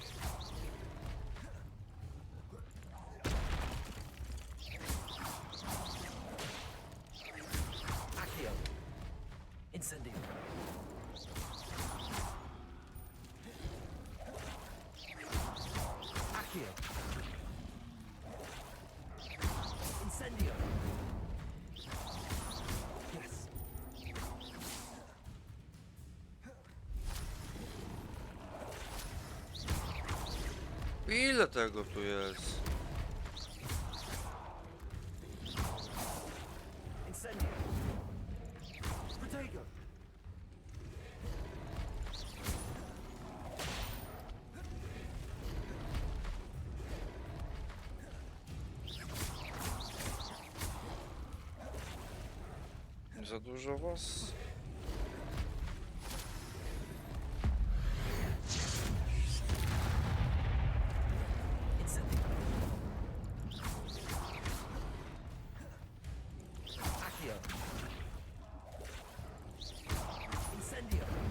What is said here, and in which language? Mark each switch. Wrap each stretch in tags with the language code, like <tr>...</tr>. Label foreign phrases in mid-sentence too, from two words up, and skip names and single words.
<pl>Accio. Incendio. Accio. Incendio. Yes. Ile tego tu jest? Incendio. Protego. Za dużo was? Incendio. Accio. Incendio.</pl>